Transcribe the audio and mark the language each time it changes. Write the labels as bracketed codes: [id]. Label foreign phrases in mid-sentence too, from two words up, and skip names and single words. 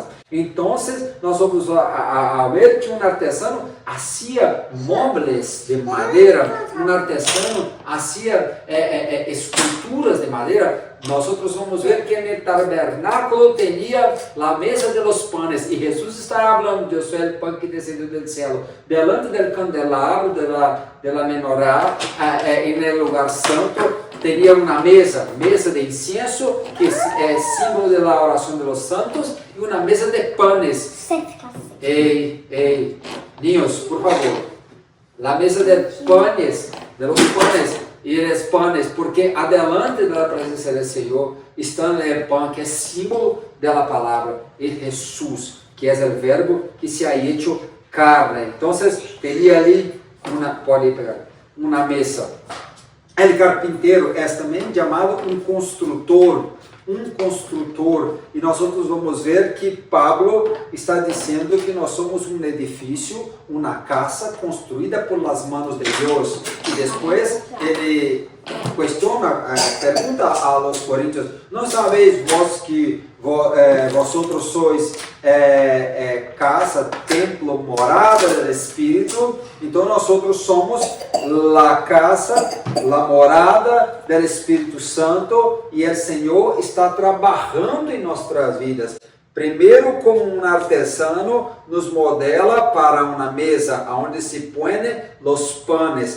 [pt] Então, nós vamos a ver que um artesano fazia móveis de madeira, um artesano fazia esculturas de madeira. Nós vamos ver que no tabernáculo tinha a mesa [es] de los panes, [pt] e Jesus está falando: eu sou o pão que descendeu do céu. [es] Delante del candelabro, de la menorá, [pt] no lugar santo, teria uma mesa de incenso, que é símbolo da oração [es] de los santos, [pt] e uma mesa de panes. [es] Ei, niños, por favor. [pt] A mesa de panes, e os panes, porque adelante da presença do Senhor está o pão, que é símbolo da palavra, e Jesus, que é o verbo que [es] se ha hecho carne. [pt] Então, teria ali uma mesa. O carpinteiro é também chamado um construtor, e nós vamos ver que Pablo está dizendo que nós somos um edifício, uma casa construída [es] por las manos [pt] de Deus. E depois ele pergunta [es] a los [pt] coríntios: não sabeis vós que [es] vosotros sois [pt] casa, templo, morada del Espírito. Então nós somos a casa, a morada del Espírito Santo, e o Senhor está trabalhando em nossas vidas. Primeiro, como um artesano, nos modela para uma mesa onde se põem os panes.